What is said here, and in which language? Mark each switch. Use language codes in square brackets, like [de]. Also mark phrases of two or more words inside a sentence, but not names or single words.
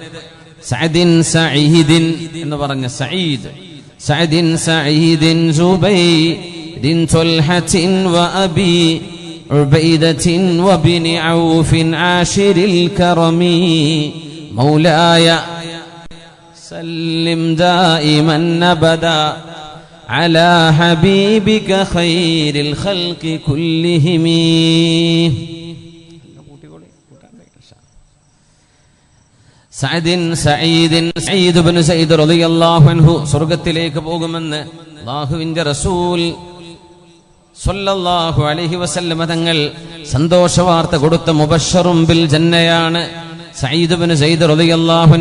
[ar] സഈദിൻ [ml] എന്ന് പറഞ്ഞ [ar] سعيد زبيد طلحة وأبي عبيدة وابن عوف عاشر الكرم مولاي سلم دائما أبدا على حبيبك خير الخلق كلهم. [ml] സഈദ് ഇബ്നു സഈദ് [ar] رضي الله عنه [ml] സ്വർഗ്ഗത്തിലേക്ക് പോകുമെന്ന് അല്ലാഹുവിന്റെ റസൂൽ [ar] صلى الله عليه وسلم [ml] തങ്ങൾ സന്തോഷ വാർത്ത കൊടുത്ത [ar] مبشر بالجنة [ml] സഈദ് ഇബ്നു സഈദ് [ar] رضي الله عنه.